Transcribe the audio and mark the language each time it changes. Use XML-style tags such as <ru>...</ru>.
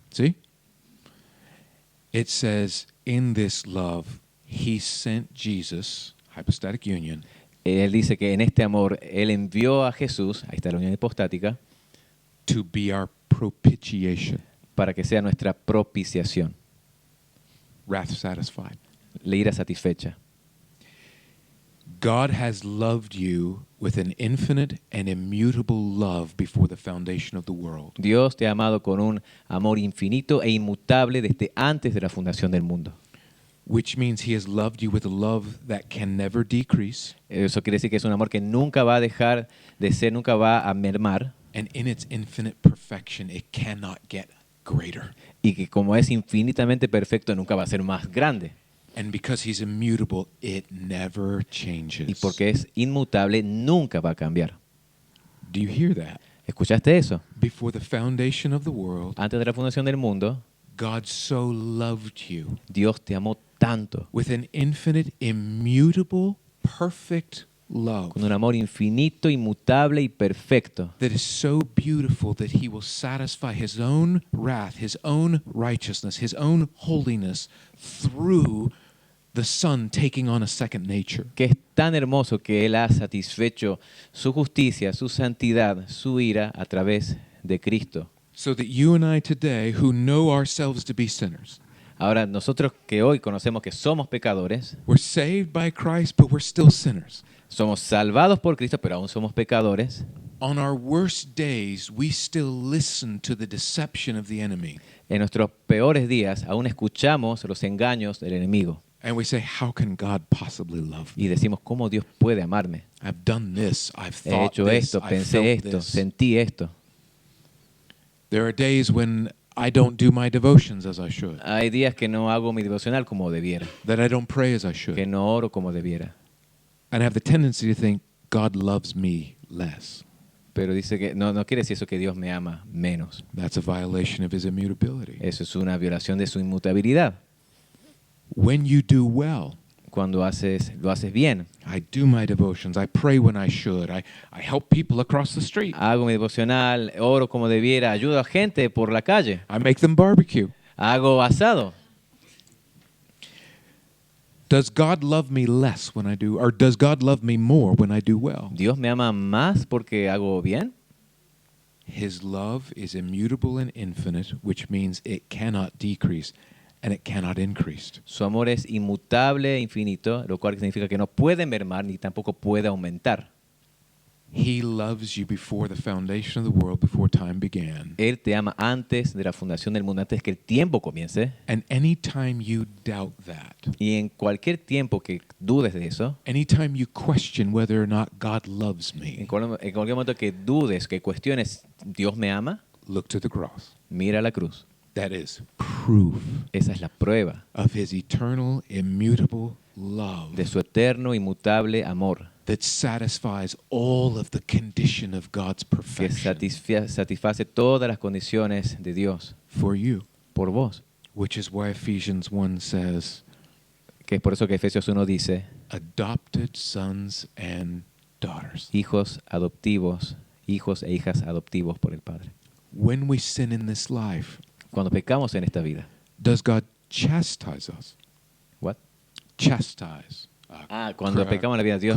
<en>See? It says, in this love, he sent Jesus, hypostatic union,</en> <es>Él dice que en este amor Él envió a Jesús, ahí está la unión hipostática,</es> <en>to be our propitiation,</en> <es>para que sea nuestra propiciación,</es> <en>wrath satisfied.</en> <es>la ira satisfecha.</es> <en>God has loved you with an infinite and immutable love before the foundation of the world.</en> <es>Dios te ha amado con un amor infinito e inmutable desde antes de la fundación del mundo.</es> <en>Which means he has loved you with a love that can never decrease,</en> <es>Eso quiere decir que es un amor que nunca va a dejar de ser, nunca va a mermar,</es> <en>And in its infinite perfection, it cannot get greater.</en> <es>y que como es infinitamente perfecto, nunca va a ser más grande.</es> <en>And because he's immutable, it never changes.</en> <es>Y porque es inmutable, nunca va a cambiar.</es> <en>Do you hear that?</en> <es>¿Escuchaste eso?</es> <en>Before the foundation of the world,</en> <es>Antes de la fundación del mundo,</es> <en>God so loved you</en> <es>Dios te amó tanto,</es> <en>with an infinite, immutable, perfect love</en> <es>con un amor infinito, inmutable y perfecto,</es> <en>that is so beautiful that he will satisfy his own wrath, his own righteousness, his own holiness through the Son taking on a second nature.</en> <es>que es tan hermoso que Él ha satisfecho su justicia, su santidad, su ira a través de Cristo.</es> <en>So that you and I today, who know ourselves to be sinners,</en> <es>Ahora, nosotros que hoy conocemos que somos pecadores,</es> <en>we're saved by Christ, but we're still sinners.</en> <es>somos salvados por Cristo, pero aún somos pecadores.</es> <en>On our worst days, we still listen to the deception of the enemy.</en> <es>En nuestros peores días aún escuchamos los engaños del enemigo</es> <en>And we say, how can God possibly love me?</en> <es>y decimos, ¿cómo Dios puede amarme?</es> <en>I've done this, I've</en> <es>He</es> <en>thought</en> <es>hecho</es> <en>this,</en> <es>esto,</es> <en>I've</en> <es>pensé</es> <en>felt</en> <es>esto,</es> <en>this.</en> <es>sentí esto.</es> <en>There are days when I don't do my devotions as I should,</en> <es>Hay días que no hago mi devocional como debiera,</es> <en>that I don't pray as I</en> <es>que</es> <en>should.</en> <es>no oro como debiera.</es> <en>And I have the tendency to think God loves me less.</en> <es>Pero dice que no quiere decir eso que Dios me ama menos.</es> <en>That's a violation of his immutability.</en> <es>Eso es una violación de su inmutabilidad.</es> <en>When you do well,</en> <es>Cuando lo haces bien.</es> <en>I do my devotions, I pray when I should, I help people across the street,</en> <es>Hago mi devocional, oro como debiera, ayudo a gente por la calle,</es> <en>I make them barbecue.</en> <es>hago asado.</es> <en>Does God love me less when I do, or does God love me more when I do well?</en> <es>¿Dios me ama más porque hago bien?</es> <en>His love is immutable and infinite, which means it cannot decrease and it cannot increase.</en> <es>Su amor es inmutable, infinito, lo cual significa que no puede mermar ni tampoco puede aumentar.</es> <en>He loves you before the foundation of the world, before time began.</en> <es>Él te ama antes de la fundación del mundo, antes que el tiempo comience.</es> <en>And anytime you doubt that,</en> <es>Y en cualquier tiempo que dudes de eso,</es> <en>anytime you question whether or not God loves</en> <es>en</es> <en>me,</en> <es>cualquier momento que dudes, que cuestiones, ¿Dios me ama?</es> <en>look to the cross.</en> <es>Mira la cruz.</es> <en>That is proof</en> <es>Esa es la prueba</es> <en>of his eternal, immutable love</en> <es>de su eterno, inmutable amor,</es> <en>that satisfies all of the condition of God's</en> <es>que</es> <en>perfection</en> <es>satisface todas las condiciones de Dios</es> <en>for you.</en> <es>por vos.</es> <en>Which is why Ephesians 1 says,</en> <es>Que es por eso que Efesios 1 dice,</es> <en>adopted sons and daughters.</en> <es>hijos adoptivos, hijos e hijas adoptivos por el Padre.</es> <en>When we sin in this life,</en> <es>Cuando pecamos en esta vida,</es> <en>does God chastise us? ¿what? Chastise.</en> <es>Cuando pecamos en la vida, Dios</es>